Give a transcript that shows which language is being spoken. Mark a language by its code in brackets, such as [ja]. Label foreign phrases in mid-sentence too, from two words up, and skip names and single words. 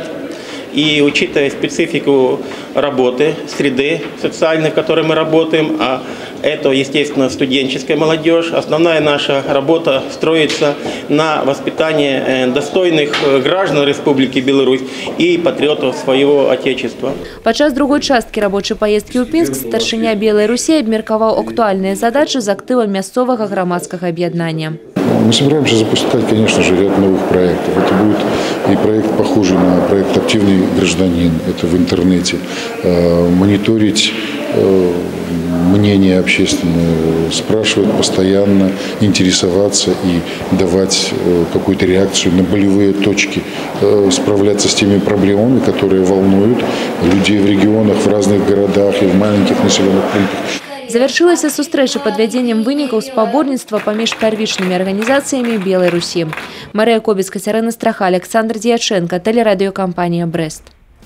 [ru] И учитывая специфику работы, среды социальной, в которой мы работаем, а это, естественно, студенческая молодежь, основная наша работа строится на воспитании достойных граждан Республики Беларусь и патриотов своего Отечества. [be] Падчас другой часткі рабочай паездкі ў Пінск старшыня Белай Русі абмеркаваў актуальныя задачы з актывам мясцовага грамадскага аб'яднання. [ru] Мы собираемся запускать, конечно же, ряд новых проектов. Это будет и проект, похожий на проект «Активный гражданин», это в интернете, мониторить мнение общественное, спрашивать постоянно, интересоваться и давать какую-то реакцию на болевые точки, справляться с теми проблемами, которые волнуют людей в регионах, в разных городах и в маленьких населенных пунктах. [be] Завяршылася сустрэча падвядзеннем вынікаў спаборніцтва паміж первічнымі арганізацыямі Белай Русі. [ru] Марыя Кобец, Кацярына Страха, Александр Дьяченко, телерадиокомпания «Брест».